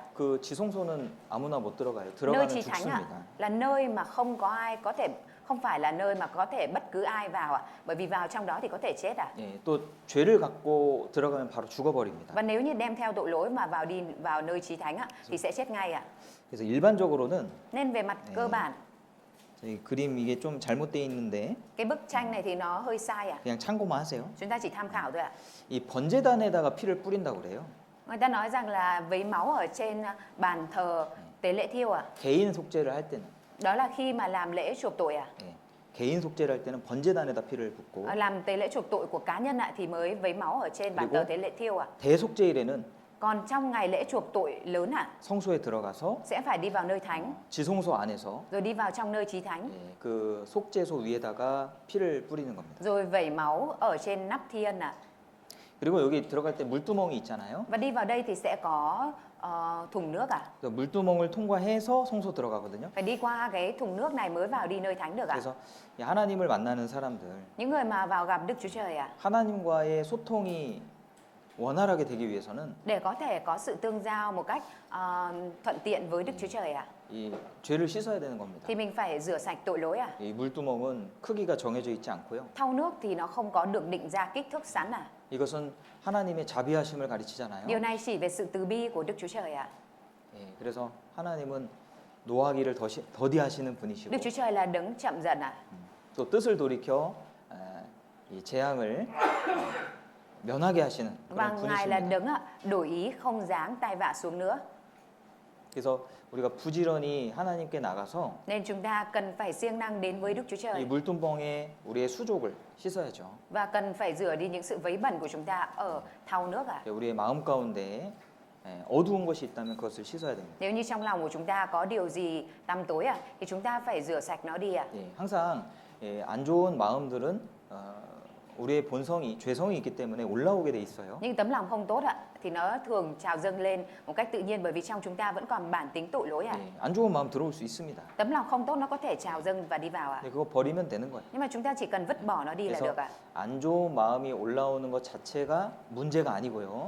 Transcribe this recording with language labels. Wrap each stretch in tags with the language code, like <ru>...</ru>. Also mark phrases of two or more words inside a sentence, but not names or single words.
<ko>그 지성소는 아무나 못 들어가요.</ko> <vi>Nơi</vi> <ko>들어가면</ko> <vi>chí thánh ạ</vi> <ko>죽습니다.</ko> <vi>là nơi mà không có ai có thể, không phải là nơi mà có thể bất cứ ai vào ạ, bởi vì vào trong đó thì có thể chết ạ.</vi> <ko>또 죄를 갖고 들어가면 바로 죽어버립니다.</ko> <vi>Và nếu như đem theo tội lỗi mà đi vào nơi chí thánh ạ thì sẽ chết ngay ạ.</vi> <ko>그래서 일반적으로는</ko> <vi>Nên về mặt cơ bản,</vi> <ko>저희 그림 이게 좀 잘못되어 있는데</ko> <vi>cái bức tranh này thì nó hơi sai ạ.</vi> <ko>그냥 참고만 하세요.</ko> <vi>Chúng ta chỉ tham khảo thôi ạ.</vi> <ko>이 번제단에다가 피를 뿌린다고 그래요.</ko> <vi>Người ta nói rằng là vấy máu ở trên bàn thờ tế lễ thiêu ạ.</vi> <ko>개인 속죄를 할 때는</ko> <vi>Đó là khi mà làm lễ chuộc tội ạ.</vi> <ko>개인 속죄를 할 때는 번제단에다 피를 붓고</ko> <vi>Làm tế lễ chuộc tội của cá nhân ạ thì mới vấy máu ở trên bàn</vi> <ko>그리고</ko> <vi>thờ tế lễ thiêu ạ.</vi> <ko>대속죄일에는</ko> <vi>Còn trong ngày lễ chuộc tội lớn ạ</vi> <ko>성소에 들어가서</ko> <vi>sẽ phải đi vào nơi thánh</vi> <ko>지성소 안에서</ko> <vi>rồi đi vào trong nơi chí thánh</vi> <ko>그 속죄소 위에다가 피를 뿌리는 겁니다.</ko> <vi>rồi vẩy máu ở trên nắp thiên ạ.</vi> <ko>그리고 여기 들어갈 때 물두멍이 있잖아요.</ko> <vi>Và đi vào đây thì sẽ có thùng nước ạ.</vi> <ko>그래서 물두멍을 통과해서 성소 들어가거든요.</ko> <vi>Phải đi qua cái thùng nước này mới vào đi nơi thánh được ạ.</vi> <ko>그래서 이 하나님을 만나는 사람들,</ko> <vi>Những người mà vào gặp Đức Chúa Trời ạ,</vi> <ko>하나님과의 소통이 원활하게 되기 위해서는</ko> <vi>để có thể có sự tương giao một cách thuận tiện với Đức Chúa Trời ạ,</vi> <ko>이 죄를 씻어야 되는 겁니다.</ko> <vi>thì mình phải rửa sạch tội lỗi ạ.</vi> <ko>이 물두멍은 크기가 정해져 있지 않고요.</ko> <vi>Thau nước thì nó không có được định ra kích thước sẵn ạ.</vi> <ko>이것은 하나님의 자비하심을 가르치잖아요.</ko> <vi>Điều này chỉ về sự từ bi của Đức Chúa Trời ạ.</vi> <ko>그래서 하나님은 노하기를 더디하시는 분이시고</ko> <vi>Đức Chúa Trời là đấng chậm dần ạ.</vi> <ko>또 뜻을 돌이켜 이 재앙을 면하게 하시는</ko> <vi>Và</vi> <ko>그런</ko> <vi>Ngài là</vi> <ko>분이십니다.</ko> <vi>đấng ạ, đổi ý không giáng tai vạ xuống nữa.</vi> <ko>그래서 우리가 부지런히 하나님께 나가서</ko> <vi>Nên chúng ta cần phải siêng năng đến với Đức Chúa</vi> <ko>이</ko> <vi>Trời</vi> <ko>물두멍에 우리의 수족을 씻어야죠.</ko> <vi>và cần phải rửa đi những sự vấy bẩn của chúng ta ở thau nước ạ.</vi> <ko>우리의 마음 가운데 어두운 것이 있다면 그것을 씻어야 됩니다.</ko> <vi>Nếu như trong lòng của chúng ta có điều gì tăm tối ạ thì chúng ta phải rửa sạch nó đi ạ.</vi> <ko>항상 안 좋은 마음들은 우리의 본성이 죄성이 있기 때문에 올라오게 돼 있어요.</ko> <vi>Nhưng tấm lòng không tốt ạ thì nó thường trào dâng lên một cách tự nhiên bởi vì trong chúng ta vẫn còn bản tính tội lỗi ạ.</vi> <ko>안 좋은 마음 들어올 수 있습니다.</ko> <vi>Tấm lòng không tốt nó có thể trào dâng và đi vào ạ.</vi> <ko>그거 버리면 되는 거예요.</ko> <vi>Nhưng mà chúng ta chỉ cần vứt bỏ nó đi là</vi> <ko>그래서</ko> <vi>được ạ.</vi> <ko>안 좋은 마음이 올라오는 것 자체가 문제가 아니고요.</ko>